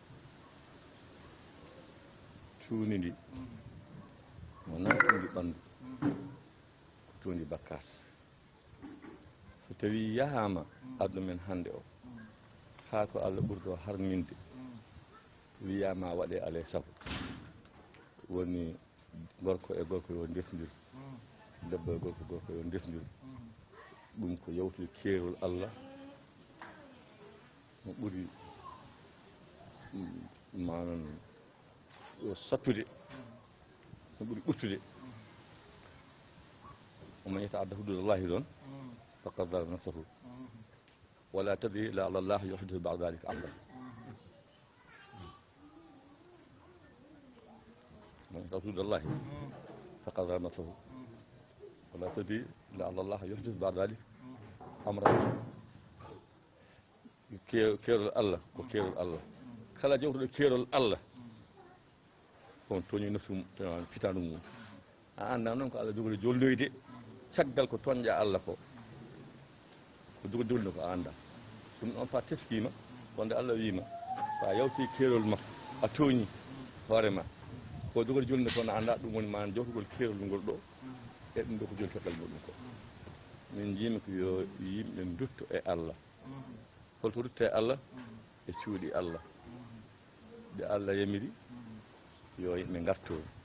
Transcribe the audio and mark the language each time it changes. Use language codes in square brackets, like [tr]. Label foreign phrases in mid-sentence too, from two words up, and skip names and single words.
[ff] tuundi ndi wona tuundi ɓandu ko tuundi bakkat so tawi yahama aduna men hannde o haa ko Allah ɓurɗo harminde wiyama waɗe alay sago woni gorko e gorko yo ndesndir debbo e gorko yo ndesndir ɗum ko yawtude keerol Allah no ɓuri manan yo sattude no ɓuri ɓurtude [ar] ومن يتعد حدود الله ɗon فقد ظلم نفسه ولا تدري لعل الله يحدث بعد ذلك أمرا من يتعد حدود الله فقد ظلم نفسه ولا تدري لعل الله يحدث بعد ذلك أمرا [ff] keerol Allah ko keerol Allah kala jawtuɗo keerol Allah on toñi nafsum fitandu mum a anda noon ko Allah jogori jolloyde caggal ko toñƴa Allah ko jogori jollude ko a anda ɗum ɗon fa teskima wonde Allah wima sa yawti keerol makko a tooñi hoorema ko jogori jollude ko no anda ɗum woni ma jawtugol keerol ngol ɗo e ɗum ɗo ko joni caggal muɗum ko min jimi ko yo yimɓe dutto e Allah holto dutta e Allah e cuuɗi Allah nde Allah yamiri yo yimɓe garto